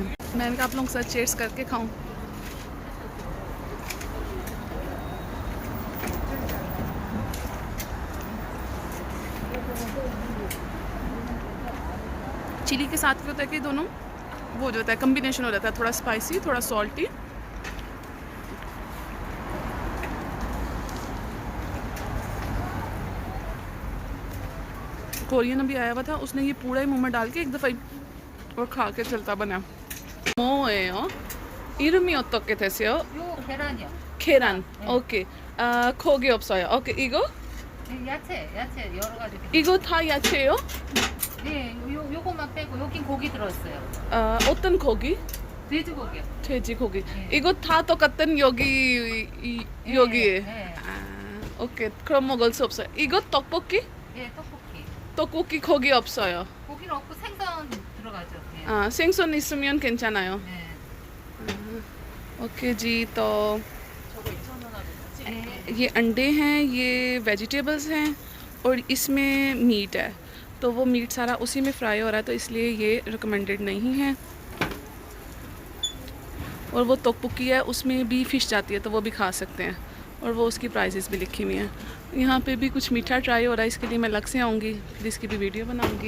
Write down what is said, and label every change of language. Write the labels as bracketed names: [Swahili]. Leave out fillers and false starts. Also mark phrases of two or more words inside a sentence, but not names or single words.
[Hindi] मैंने कहा आप लोगों के साथ चेयर्स करके खाऊं। चिली के साथ क्या होता है कि दोनों वो जो होता है कॉम्बिनेशन हो जाता है, थोड़ा स्पाइसी थोड़ा सॉल्टी। कोरियन अभी आया हुआ था, उसने ये पूरा ही मुंह में डाल के एक दफ़ा और खा के चलता बना। [Korean] 뭐예요? 이름이 어떻게 되세요? 요 계란이요. 계란. 오케이. 고기 없어요. 오케이. 이거? 야채 여러 가지. 이거 다 야채예요? 네, 요거만 빼고 여긴 고기 들었어요. 어떤 고기? 돼지고기요. 돼지고기. 네. 이거 다 똑같은 여기에. 네. 오케이. 그럼 먹을 수 없어요. 이거 떡볶이? 예, 떡볶이. 떡볶이 고기 없어요. 고기는 없고 생선 들어가죠. 네. 생선 있으면 괜찮아요. 네. [Hindi] ओके जी। तो [Korean] 저거 2,000원 하고 [Hindi] ये अंडे हैं, ये वेजिटेबल्स हैं और इसमें मीट है। तो वो मीट सारा उसी में फ्राई हो रहा है, तो इसलिए ये रिकमेंडेड नहीं है। और वो तोकपुकी है, उसमें भी फ़िश जाती है, तो वो भी खा सकते हैं। और वो उसकी प्राइसेस भी लिखी हुई हैं। यहाँ पे भी कुछ मीठा ट्राई हो रहा है, इसके लिए मैं अलग से आऊँगी, फिर इसकी भी वीडियो बनाऊँगी।